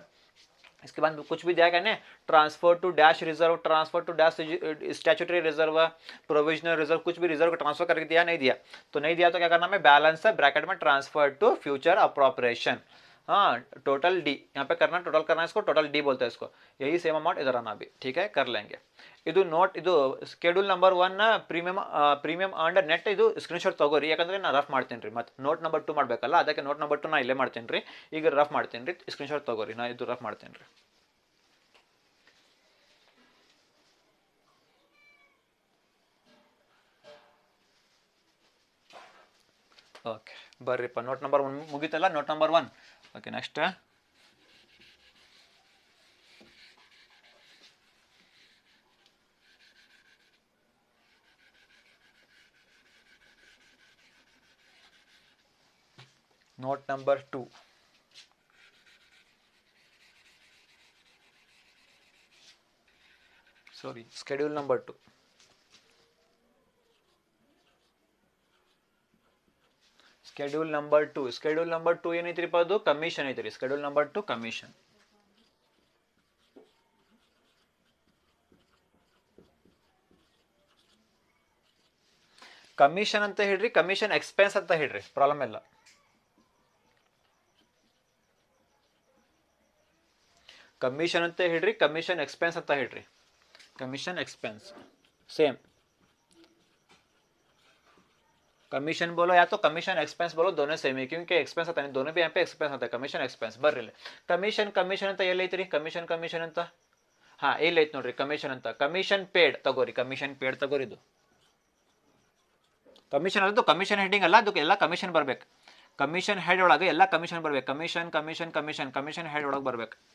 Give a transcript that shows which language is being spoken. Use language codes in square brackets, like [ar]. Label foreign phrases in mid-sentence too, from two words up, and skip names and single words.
[hi] इसके बाद कुछ भी दिया कहने, [en] transfer to dash reserve, transfer to dash statutory reserve, provisional reserve, [hi] कुछ भी रिजर्व को ट्रांसफर करके दिया, नहीं दिया. तो नहीं दिया तो क्या करना है? बैलेंस है ब्रैकेट में [en] transfer to future appropriation. [hi] हाँ [en] total D [hi] यहाँ पे करना, टोटल करना है इसको, [en] total D [hi] बोलते हैं इसको, यही [en] same amount [hi] इधर आना भी, ठीक है कर लेंगे। [kn] ಇದು ನೋಟ್ ಇದು [en] schedule number 1 premium and net [kn] ಇದು ಸ್ಕ್ರೀನ್ಶಾಟ್ ತಗೋರಿ, ಯಾಕಂದ್ರೆ ನಾನು ರಫ್ ಮಾಡ್ತೀನಿ ರೀ, ಮತ್ತೆ [en] note number 2 [kn] ಮಾಡಬೇಕಲ್ಲ, ಅದಕ್ಕೆ [en] note number 2 [kn] ನಾ ಇಲ್ಲೇ ಮಾಡ್ತೀನಿ ರೀ, ಈಗ ರಫ್ ಮಾಡ್ತೀನಿ ರೀ, ಸ್ಕ್ರೀನ್ಶಾಟ್ ತಗೋರಿ, ನಾ ಇದು ರಫ್ ಮಾಡ್ತೀನಿ ರೀ। ಓಕೆ ಬರ್ರಿಪ್ಪ, [en] note number 1 [kn] ಮುಗೀತಲ್ಲ, [en] note number 1 okay next note number 2, sorry schedule number 2, schedule number 2, schedule number 2 [kn] ಏನೈತ್ರಿಪ್ಪ, ಅದು ಕಮಿಷನ್ ಐತ್ರಿ, [en] schedule number 2 ಕಮಿಷನ್, [kn] ಕಮಿಷನ್ ಅಂತ ಹೇಳ್ರಿ, [en] commission expense [kn] ಅಂತ ಹೇಳ್ರಿ, ಪ್ರಾಬ್ಲಮ್ ಇಲ್ಲ, ಕಮಿಷನ್ ಅಂತ ಹೇಳ್ರಿ, [en] commission expense [kn] ಅಂತ ಹೇಳ್ರಿ, [en] commission expense same, [hi] कमीशन बोलो या तो कमीशन एक्सपेंस बोलो, दोनों सेम ही, क्योंकि एक्सपेंस आता है, दोनों भी यहाँ पे एक्सपेंस आता है, कमीशन एक्सपेंस [kn] ಬರ್ರಿ ಕಮಿಷನ್ ಕಮಿಷನ್ ಅಂತ ಎಲ್ಲಿ ಐತ್ರಿ, ಕಮಿಷನ್ ಕಮಿಷನ್ ಅಂತ ಹಾ ಇಲ್ಲಿ ಐತ್ ನೋಡ್ರಿ, ಕಮಿಷನ್ ಅಂತ, [en] commission paid [kn] ತಗೋರಿ, [en] commission paid [kn] ತಗೋರಿ, ಇದು ಕಮಿಷನ್ ಅದು [en] commission heading [kn] ಅಲ್ಲ, ಅದಕ್ಕೆ ಎಲ್ಲ ಕಮಿಷನ್ ಬರ್ಬೇಕು, [en] commission head [kn] ಒಳಗೆ ಎಲ್ಲ ಕಮಿಷನ್ ಬರ್ಬೇಕು, [en] commission commission commission commission head [kn] ಒಳಗೆ ಬರ್ಬೇಕು,